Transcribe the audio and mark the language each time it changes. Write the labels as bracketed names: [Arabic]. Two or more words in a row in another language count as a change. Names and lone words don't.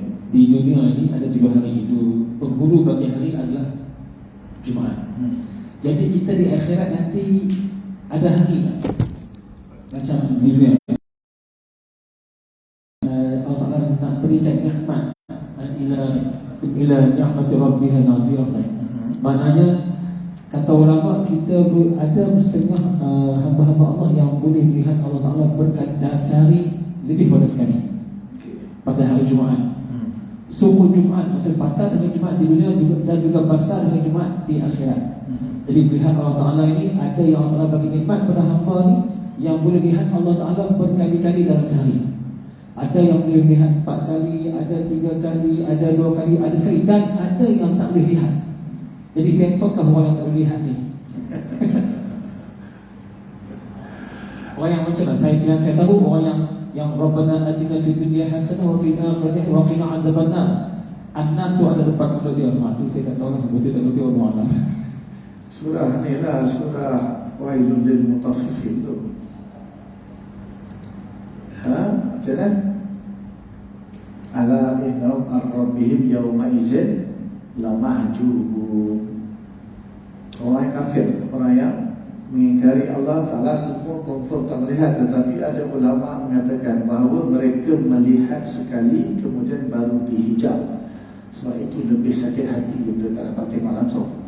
[Malay] Di dunia ini ada 7 hari itu. Penghulu bagi hari adalah Jumaat. Jadi kita di akhirat nanti ada hari tak? Macam di dunia. Allah Ta'ala nak berikan nikmat [Arabic] إلى نعمة ربها ناظرة. [Malay] Maknanya kata ulama, kita ada setengah hamba-hamba Allah yang boleh melihat Allah Ta'ala berkat dalam sehari lebih pada sekali pada hari Jumaat. Suku Jumaat, maksud pasal dengan Jumaat di dunia juga, dan juga pasal dengan Jumaat di akhirat. Jadi melihat Allah Ta'ala ini, ada yang Allah Ta'ala bagi nikmat pada hamba ni yang boleh lihat Allah Ta'ala berkali-kali dalam sehari. Ada yang boleh lihat 4 kali, ada 3 kali, ada 2 kali, ada sekali, dan ada yang tak boleh lihat. Jadi siapakah orang yang tak boleh lihat ni? Orang yang macam mana? Saya tahu orang yang [Arabic] ربنا آتنا في الدنيا حسنة وفي الآخرة وقنا عذاب النار. [Malay] An-nar tu ada depan mulut dia. Tu saya tak tahu lah, betul tak betul Allah. Surah ni lah, surah Wailul lil mutaffifin tu. Macam mana? [Arabic] ألا إنهم عن ربهم يومئذ لمحجوبون. [Malay] Orang kafir, orang yang mengingkari Allah Ta'ala, semua confirm tak melihat. Tetapi ada ulama mengatakan bahawa mereka melihat sekali kemudian baru dihijab. Sebab itu lebih sakit hati bila tak dapat tengok langsung.